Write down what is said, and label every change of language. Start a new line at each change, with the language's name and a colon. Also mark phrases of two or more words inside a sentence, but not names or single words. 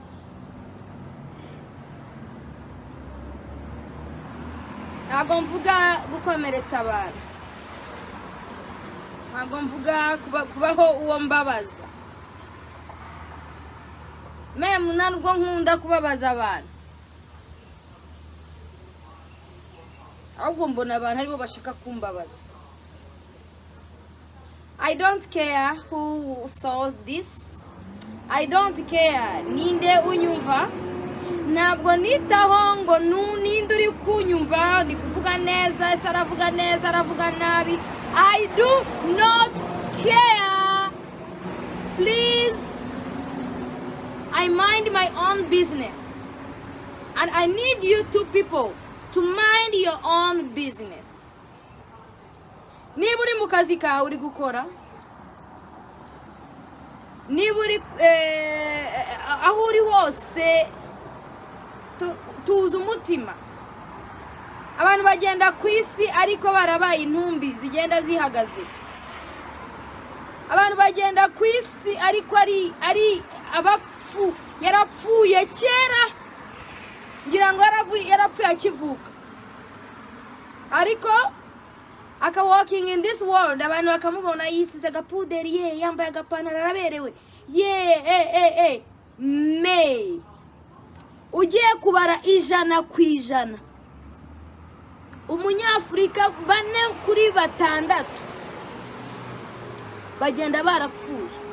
Kinyarwanda: Ntabwo mvuga gukomeretsa abantu, ntabwo mvuga kubaho uwo mbabaza, meme ntabwo nkunda kubabaza abantu, ahubwo mbona abantu aribo bashaka kumbabaza.
English: I don't care who saws this, I don't care
Kinyarwanda: ninde unyumva. Ntabwo nitaho ngo ninde uri kunyumva, ni kuvuga neza, ese aravuga neza, aravuga nabi.
English: I do not care. Please, I mind my own business. And I need you two people to mind your own business.
Kinyarwanda: Niba uri mu kazi kawe uri gukora, niba uri aho uri hose, tuza umutima. Abantu bagenda ku isi ariko barabaye intumbi zigenda zihagaze. Abantu bagenda ku isi ariko ari abapfu, yarapfuye kera, ngira ngo yarapfuye akivuka, ariko aka
English: walking in this world
Kinyarwanda: abantu bakamubona yisize agapuderi, yambaye agapantaro araberewe, me ugiye kubara 100%, Umunyafurika 4 kuri 6 bagenda barapfuye.